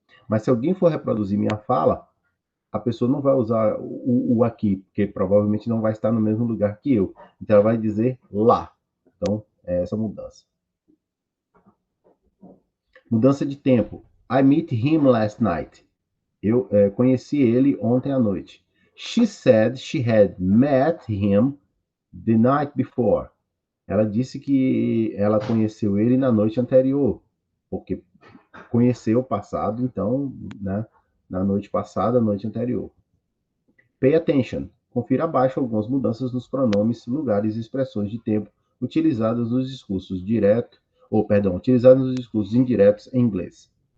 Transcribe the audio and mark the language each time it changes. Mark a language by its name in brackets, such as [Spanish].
[Portuguese] Mas se alguém for reproduzir minha fala, a pessoa não vai usar o aqui, porque provavelmente não vai estar no mesmo lugar que eu. Então ela vai dizer lá. Então, é essa mudança. Mudança de tempo. [English] I met him last night. [Portuguese] Eu conheci ele ontem à noite. [English] She said she had met him the night before. [Portuguese] Ela disse que ela conheceu ele na noite anterior, porque conheceu o passado, então, né, na noite passada, noite anterior. [English] Pay attention. [Portuguese] Confira abaixo algumas mudanças nos pronomes, lugares e expressões de tempo utilizadas nos discursos utilizadas nos discursos indiretos em inglês.